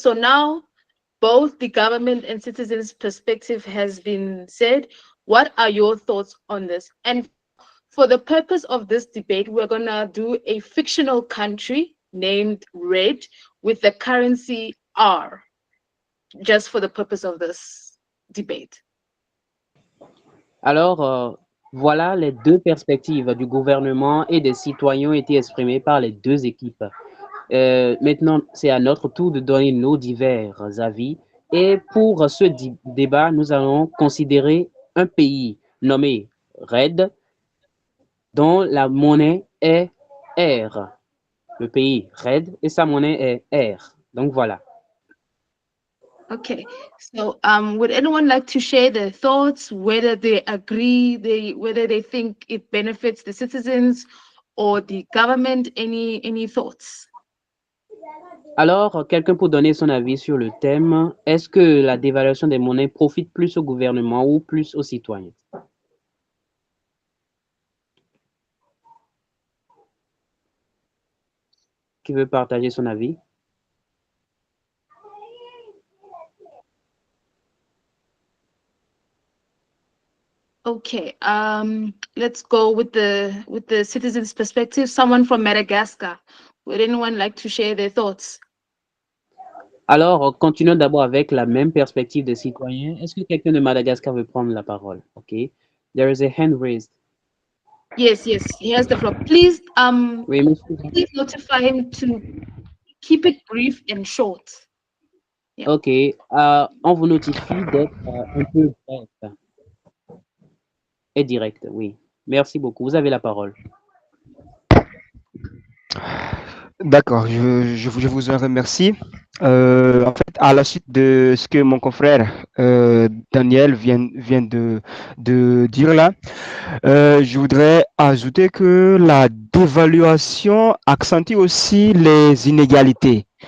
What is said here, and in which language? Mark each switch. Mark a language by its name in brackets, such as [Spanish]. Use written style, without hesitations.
[English] So now both the government and citizens' perspective has been said. What are your thoughts on this? And for the purpose of this debate, we're gonna do a fictional country named red with the currency R, just for the purpose of this debate. [French] Alors, voilà les deux perspectives du gouvernement et des citoyens ont été exprimées par les deux équipes. Maintenant, c'est à notre tour de donner nos divers avis. Et pour ce débat, nous allons considérer un pays nommé RED, dont la monnaie est R. Le pays RED et sa monnaie est R. Donc voilà. [English] Okay, so would anyone like to share their thoughts, whether they agree, whether they think it benefits the citizens or the government? Any thoughts? [French] Alors, quelqu'un pour donner son avis sur le thème, est-ce que la dévaluation des monnaies profite plus au gouvernement ou plus aux citoyens? Qui veut partager son avis? [English] Okay, let's go with the citizens' perspective. Someone from Madagascar. Would anyone like to share their thoughts? [French] Alors, continuons d'abord avec la même perspective des citoyens. Est-ce que quelqu'un de Madagascar veut prendre la parole? [English] Okay. There is a hand raised. Yes, he has the floor. Please, [French] Oui, monsieur. [English] please notify him to keep it brief and short. OK. [French] On vous notifie d'être un peu bref et direct, oui. Merci beaucoup. Vous avez la parole. D'accord, je vous en remercie. En fait, à la suite de ce que mon confrère Daniel vient de dire là, je voudrais ajouter que la dévaluation accentue aussi les inégalités.